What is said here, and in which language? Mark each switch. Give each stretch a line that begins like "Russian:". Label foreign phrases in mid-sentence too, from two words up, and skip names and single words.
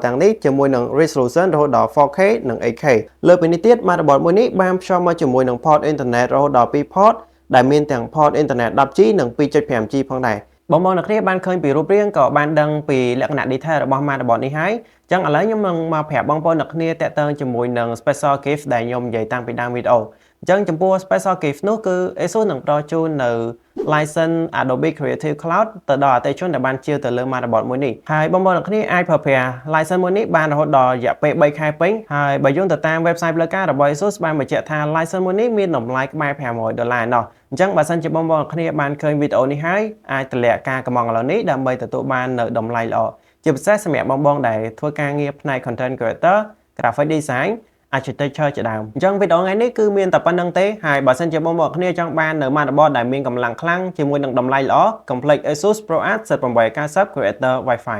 Khmer: ទាំងនេះជាមួយនឹង resolution រហូតដល់ 4K និង 8K លើពីនេះទៀត motherboard មួយនេះបានភ្ជាប់មកជាមួយនឹង
English: port internet
Khmer: រហូតដល់2 port ដែលមានទាំង
English: port internet
Khmer: 10G និង 2.5G ផងដែរបងប្អូនអ្នកគ្នាបានឃើញពីរូបរាងក៏បានដឹងពីលក្ខណៈ detail របស់ motherboard នេះហើយអញ្ចឹងឥឡូវខ្ញុំនឹងមកប្រាប់បងប្អូនអ្នកគ្នាតាក់ទងជាមួយនឹង
English: special gift
Khmer: ដែលខ្ញុំនិយាយតាំងពីដើមវីដេអូអញ្ចឹងចំពោះ
English: special gift
Khmer: នោះគឺ ASUS នឹងផ្ដល់ជូននៅ license Adobe Creative Cloud ទៅដល់អតិថិជនដែលបានជាវទៅលើ motherboard មួយនេះហើយបងប្អូនអ្នកគ្នាអាចប្រើប្រាស់ license មួយនេះបានរហូតដល់រយៈ ពេល3ខែពេញហើយបើយោងទៅតាម website ផ្លូវការរបស់ ASUS បានបញ្ជាក់ថា license មួយនេះមានតម្លៃខ្មែរ$500ណោះអញ្ចឹងបើសិនជាបងប្អូនអ្នកគ្នាបានឃើញវីដេអូនេះហើយអាចទម្លាក់ការកម្មង់ឥឡូវនេះដើម្បីទទួលបាននៅតម្លៃល្អជាពិសេសសម្រាប់បងៗដែលធ្វើការងារផ្នែក
English: content creator graphic design architecture
Khmer: ជាដើមអញ្ចឹងវីដេអូថ្ងៃនេះគឺមានតែប៉ុណ្្នឹងទេហើយបើសិនជាបងប្អូនគ្នាចង់បាននៅ motherboard ដែលមានកម្លាំងខ្លាំងជាមួយនឹងតម្លៃល្អ កុំភ្លេច ASUS ProArt Z890 Creator Wi-Fi